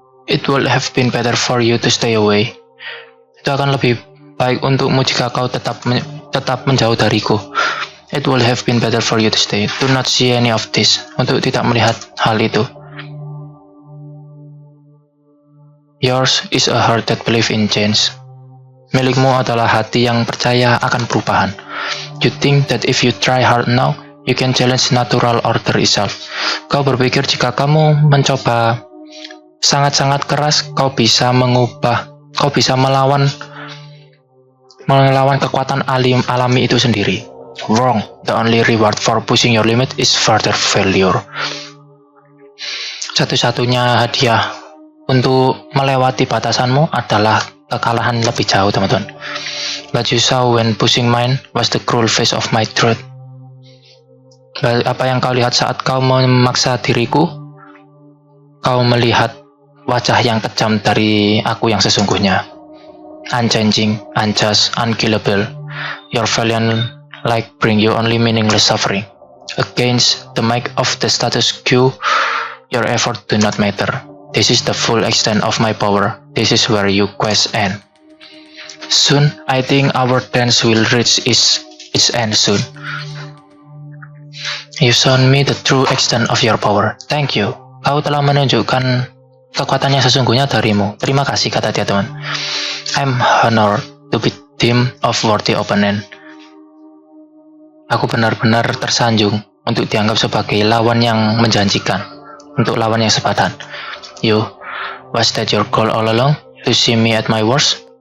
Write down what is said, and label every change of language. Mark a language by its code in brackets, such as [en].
[en] It would have been better for you to stay away. [id] Itu akan lebih baik untukmu jika kau tetap menjauh dariku. [en] It would have been better for you to stay. Do not see any of this. [id] Untuk tidak melihat hal itu. [en] Yours is a heart that believes in change. [id] Milikmu adalah hati yang percaya akan perubahan. [en] You think that if you try hard now, you can challenge natural order itself. [id] Kau berpikir jika kamu mencoba sangat-sangat keras, kau bisa melawan kekuatan alami itu sendiri. [en] Wrong. The only reward for pushing your limit is further failure. [id] Satu-satunya hadiah untuk melewati batasanmu adalah kekalahan lebih jauh, teman-teman. [en] What you saw when pushing mine was the cruel face of my truth. [id] Apa yang kau lihat saat kau memaksa diriku? Kau melihat wajah yang kejam dari aku yang sesungguhnya. [en] Unchanging, unjust, unkillable. Your valiant like bring you only meaningless suffering. Against the might of the status quo, your effort do not matter. This is the full extent of my power. This is where your quest end. Soon, I think our dance will reach its end soon. You shown me the true extent of your power. Thank you. [id] Kau telah menunjukkan kekuatan yang sesungguhnya darimu. Terima kasih, kata dia, teman. [en] I'm honored to be deemed of worthy opponent. [id] Aku benar-benar tersanjung untuk dianggap sebagai lawan yang menjanjikan, untuk lawan yang sepadan. [en] You, was that your goal all along? To see me at my worst?